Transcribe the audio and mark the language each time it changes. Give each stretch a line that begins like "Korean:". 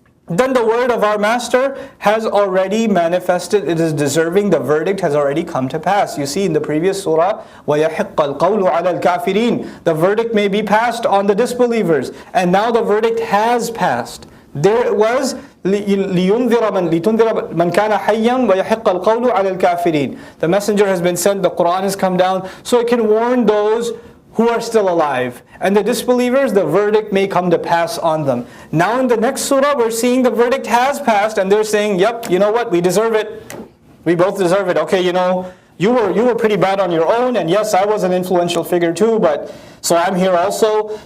English: Then the word of our master has already manifested, it is deserving, the verdict has already come to pass. You see in the previous surah,
Arabic: وَيَحِقَّ الْقَوْلُ عَلَى الْكَافِرِينَ.
English: The verdict may be passed on the disbelievers. And now the verdict has passed. There it was,
Arabic: لِتُنذِرَ مَنْ كَانَ حَيًّا وَيَحِقَّ الْقَوْلُ عَلَى الْكَافِرِينَ.
English: The messenger has been sent, the Quran has come down, so it can warn those who are still alive. And the disbelievers, the verdict may come to pass on them. Now in the next surah, we're seeing the verdict has passed, and they're saying, yep, you know what, we deserve it. We both deserve it. Okay, you know, you were pretty bad on your own, and yes, I was an influential figure too, but so I'm here also.